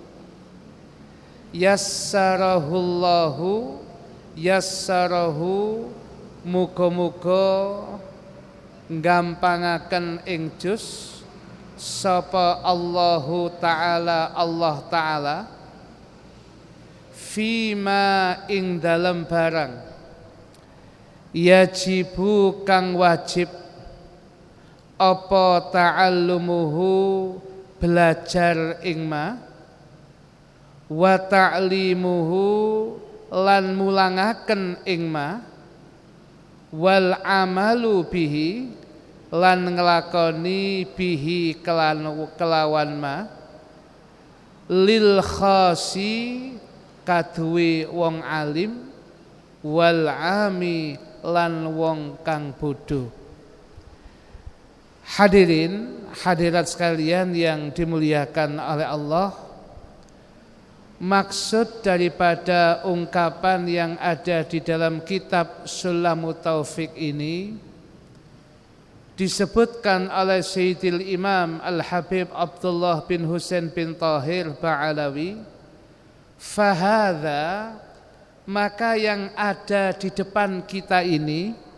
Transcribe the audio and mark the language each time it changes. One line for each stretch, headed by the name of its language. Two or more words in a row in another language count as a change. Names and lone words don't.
Javanese: yassarahu muga-muga nggampangaken ing juz sapa
Arabic: Allahu Ta'ala, Allah Ta'ala,
Javanese: fima ing dalem barang yajibu kang wajib apa ta'allumuhu belajar ing ma,
Arabic: wa ta'limuhu
Javanese: lan mulangaken ing ma,
Arabic: wal amalu bihi
Javanese: lan nglakoni bihi kelawan ma,
Arabic: lil khasi
Javanese: kaduwe wong alim,
Arabic: wal ami
Javanese: lan wong kang bodho.
Indonesian: Hadirin hadirat sekalian yang dimuliakan oleh Allah, maksud daripada ungkapan yang ada di dalam kitab Sulamut Taufik ini disebutkan oleh Sayyidil Imam Al-Habib Abdullah bin Husain bin Tahir Ba'alawi, fahadha, maka yang ada di depan kita ini,